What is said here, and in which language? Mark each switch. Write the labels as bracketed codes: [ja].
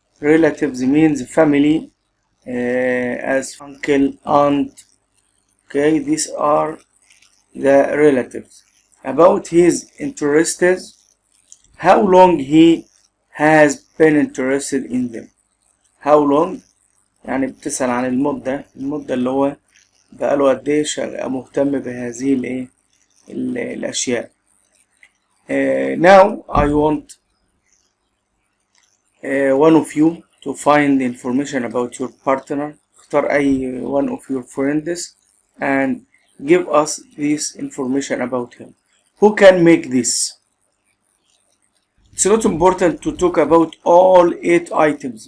[en] Relatives means family, as uncle, aunt. Okay, these are the relatives. About his interests, how long he has been interested in them. How long [ar] يعني بتسأل عن المدة اللي هو بقاله قد ايه مهتم بهذه الأشياء. [en] Now I want one of you to find information about your partner. [ar] اختار أي [en] one of your friends and give us this information about him. Who can make this? It's not important to talk about all 8 items.